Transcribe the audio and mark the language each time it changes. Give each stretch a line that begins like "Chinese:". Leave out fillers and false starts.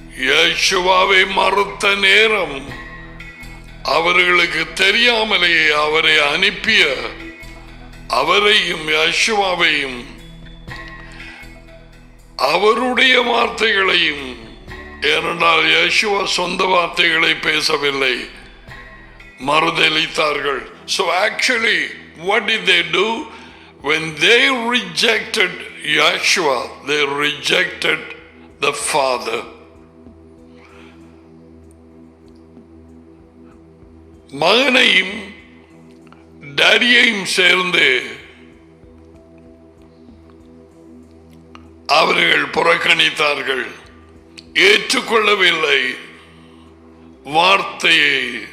Tamil: யெகோவாவை மறுத்த நேரம் அவர்களுக்கு தெரியாமலேயே அவரை அனுப்பிய அவரையும் யெகோவாவையும் அவருடைய வார்த்தைகளையும், ஏனென்றால் யெகோவா சொந்த வார்த்தைகளை பேசவில்லை, மறுதலித்தார்கள்.
English: So actually what did they do? When they rejected Yeshua, they rejected the Father.
Tamil: மகனையும் டாடியையும் சேர்ந்து அவர்கள் புறக்கணித்தார்கள், ஏற்றுக்கொள்ளவில்லை வார்த்தையை.